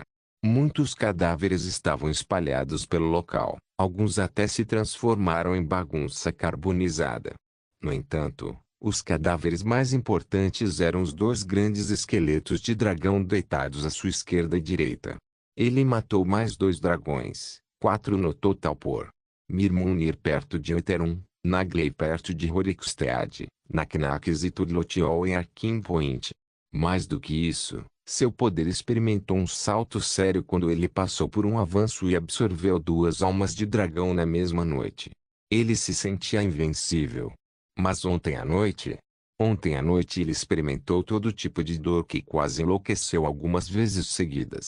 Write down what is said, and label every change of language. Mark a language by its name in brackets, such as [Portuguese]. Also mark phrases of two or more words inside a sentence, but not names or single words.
[Portuguese] Muitos cadáveres estavam espalhados pelo local, alguns até se transformaram em bagunça carbonizada. No entanto, os cadáveres mais importantes eram os dois grandes esqueletos de dragão deitados à sua esquerda e direita. Ele matou mais 2 dragões, 4 no total por Mirmunir perto de Eterum, Nagley perto de Horikstead, Naknax e Turlotiol em Arkham Point. Mais do que isso, seu poder experimentou um salto sério quando ele passou por um avanço e absorveu 2 almas de dragão na mesma noite. Ele se sentia invencível. Mas ontem à noite ele experimentou todo tipo de dor que quase enlouqueceu algumas vezes seguidas.